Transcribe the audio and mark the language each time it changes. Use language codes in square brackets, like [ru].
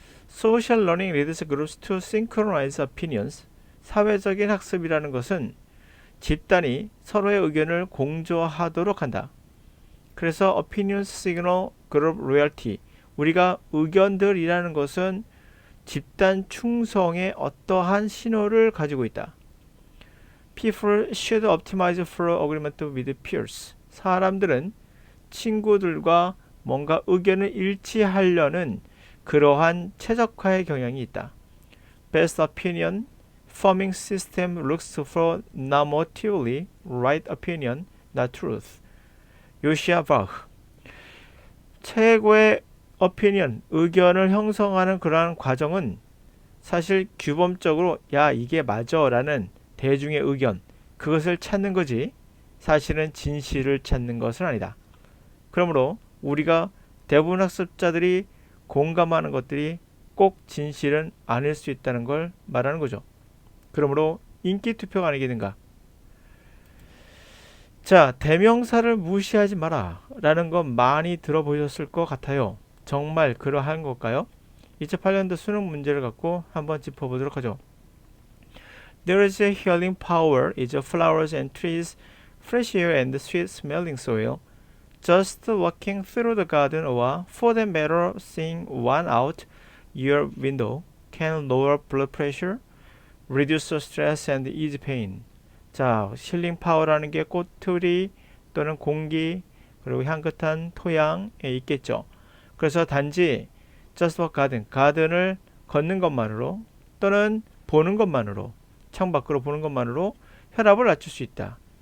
[en] Social learning leads groups to synchronize opinions. [ko] 사회적인 학습이라는 것은 집단이 서로의 의견을 공조하도록 한다. 그래서 [en] opinions signal group loyalty. [ko] 우리가 의견들이라는 것은 집단 충성의 어떠한 신호를 가지고 있다. [en] People should optimize for agreement with peers. [ko] 사람들은 친구들과 뭔가 의견을 일치하려는 그러한 최적화의 경향이 있다. [en] Best opinion forming system looks for normatively right opinion, not truth. [ko] 요시아 바흐. 최고의 opinion, 의견을 형성하는 그러한 과정은 사실 규범적으로 야 이게 맞아 라는 대중의 의견, 그것을 찾는 거지 사실은 진실을 찾는 것은 아니다. 그러므로 우리가 대부분 학습자들이 공감하는 것들이 꼭 진실은 아닐 수 있다는 걸 말하는 거죠. 그러므로 인기 투표가 아니겠는가. 자, 대명사를 무시하지 마라 라는 건 많이 들어보셨을 것 같아요. 정말 그러한 걸까요? 2008년도 수능 문제를 갖고 한번 짚어보도록 하죠. [en] There is a healing power in flowers and trees, fresh air and sweet smelling soil. Just walking through the garden or, for that matter, seeing one out your window can lower blood pressure, reduce stress and ease pain. [ko] 자, 힐링 파워라는 게 꽃들이 또는 공기 그리고 향긋한 토양에 있겠죠. 그래서 단지 [en] just walk garden, [ko] 가든을 걷는 것만으로 또는 보는 것만으로 창밖으로 보는 것만으로 혈압을 낮출 수 있다.